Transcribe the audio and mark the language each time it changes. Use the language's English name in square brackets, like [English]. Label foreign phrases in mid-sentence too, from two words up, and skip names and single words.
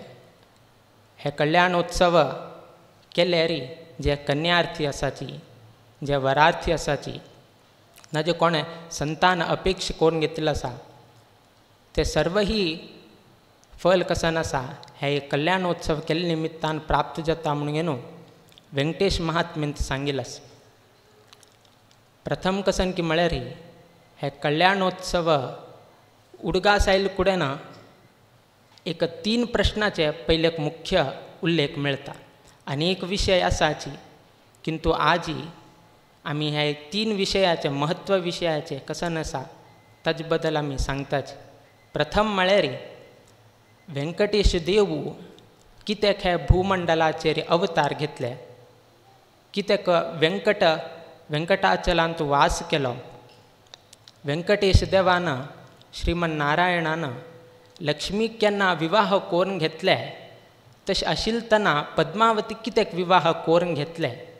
[Konkani] हे कल्याणोत्सव केल्यारी जे कन्यार्थी असाची, जे वरार्थी असाची, ना जे कोणे संतान अपेक्षा करून घेतलेलं असा ते सर्वही फल कसन असा हे कल्याणोत्सव केल्या निमित्तान प्राप्त जाता म्हणून व्यंकटेश महात्म्यांत सांगितलंस. प्रथम कसन की म्हळ्यार हे कल्याणोत्सव उडगास आयल कुडेन एक 3 प्रश्नाचे पहिले एक मुख्य उल्लेख मिळता. अनेक विषय असाची किंतु आजी आम्ही हे 3 विषयाचे महत्व विषयाचे कसन असा ताजे बद्दल आम्ही सांगताच. प्रथम म्हळ्यार व्यंकटेश देव कित्याक हे भूमंडलाचेर अवतार घेतले, कित्याक व्यंकटाचलांत वास केलो. व्यंकटेश देवानं श्रीमन नारायणानं लक्ष्मीक केन्ना विवाह करून घेतले तशें आशिल्तना पद्मावती कित्याक विवाह करून घेतले.